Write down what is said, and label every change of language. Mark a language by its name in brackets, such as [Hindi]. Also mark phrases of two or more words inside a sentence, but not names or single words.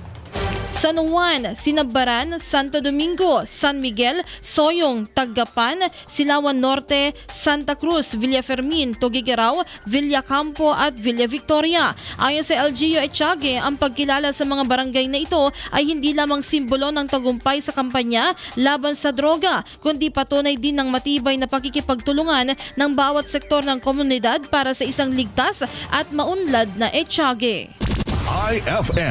[Filipino] San Juan, Sinabaran, Santo Domingo, San Miguel, Soyong, Tagapan, Silawan Norte, Santa Cruz, Villafermin, Tugigaraw, Villacampo at Villa Victoria. Ayon sa LGU Etiague, ang pagkilala sa mga barangay na ito ay hindi lamang simbolo ng tagumpay sa kampanya laban sa droga, kundi patunay din ng matibay na pakikipagtulungan ng bawat sektor ng komunidad para sa isang ligtas at maunlad na Etiague.